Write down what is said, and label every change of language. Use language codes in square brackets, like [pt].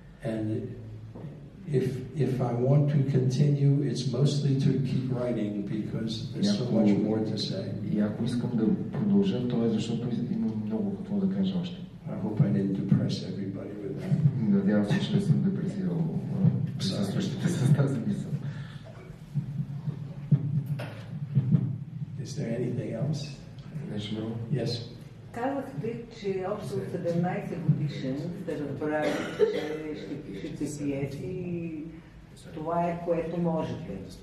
[en] And if I want to continue, it's mostly to keep writing because there's so much more to say. [bg] И ако искам да продължа, то е защото имам много какво да кажа още. [en] I hope I didn't depress everybody with that. [bg] Надявам се, че не съм депресирал присъстващите. тази мисъл. [en] Is there anything else? [bg] Нещо друго? [en] Yes. [bg] Казахте, че общо 17 годишен сте разбрали, че ще пишете пиеси и това е което можете.